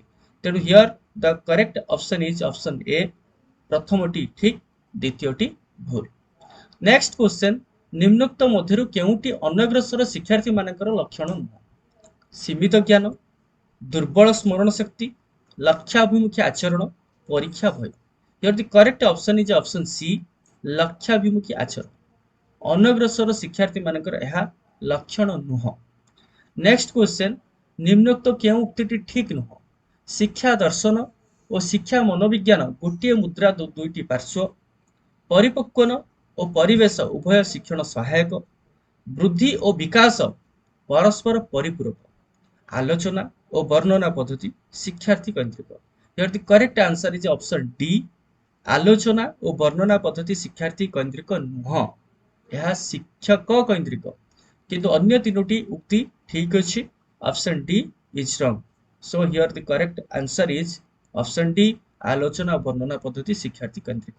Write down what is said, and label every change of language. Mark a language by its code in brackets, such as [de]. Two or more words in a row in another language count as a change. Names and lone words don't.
[en] ତେଣୁ here the correct option is option A. [or] ପ୍ରଥମଟି ଠିକ, ଦ୍ୱିତୀୟଟି ଭୁଲ। [en] next question, [or] ନିମ୍ନୋକ୍ତ ମଧ୍ୟରୁ କେଉଁଟି ଅନଗ୍ରସର ଶିକ୍ଷାର୍ଥୀ ମାନଙ୍କର ଲକ୍ଷଣ ନୁହଁ? ସୀମିତ ଜ୍ଞାନ, ଦୁର୍ବଳ ସ୍ମରଣ ଶକ୍ତି, ଲକ୍ଷ୍ୟାଭିମୁଖୀ ଆଚରଣ, ପରୀକ୍ଷା ଭୟ। [en] Here the correct option is option C, [or] ଲକ୍ଷ୍ୟାଭିମୁଖୀ ଆଚରଣ। ଅନଗ୍ରସର ଶିକ୍ଷାର୍ଥୀ ମାନଙ୍କର ଏହା ଲକ୍ଷଣ ନୁହଁ। [en] next question, [or] ନିମ୍ନୋକ୍ତ କେଉଁ ଉକ୍ତିଟି ଠିକ ନୁହଁ? ଶିକ୍ଷା ଦର୍ଶନ ଓ ଶିକ୍ଷା ମନୋବିଜ୍ଞାନ ଗୋଟିଏ ମୁଦ୍ରା ଦୁଇଟି ପାର୍ଶ୍ୱ। ପରିପକ୍ୱନ ଓ ପରିବେଶ ଉଭୟ ଶିକ୍ଷଣ ସହାୟକ। ବୃଦ୍ଧି ଓ ବିକାଶ ପରସ୍ପର ପରିପୂରକ। ଆଲୋଚନା ଓ ବର୍ଣ୍ଣନା ପଦ୍ଧତି ଶିକ୍ଷାର୍ଥୀ କୈନ୍ଦ୍ରିକ। [en] Here the correct answer is option D, [or] ଆଲୋଚନା ଓ ବର୍ଣ୍ଣନା ପଦ୍ଧତି ଶିକ୍ଷାର୍ଥୀ କୈନ୍ଦ୍ରିକ ନୁହଁ, ଏହା ଶିକ୍ଷକ କୈନ୍ଦ୍ରିକ। କିନ୍ତୁ ଅନ୍ୟ ତିନୋଟି ଉକ୍ତି ଠିକ ଅଛି। [en] option D is wrong. so here the correct answer is option D, [or] ଆଲୋଚନା ଓ ବର୍ଣ୍ଣନା ପଦ୍ଧତି ଶିକ୍ଷାର୍ଥୀ କୈନ୍ଦ୍ରିକ।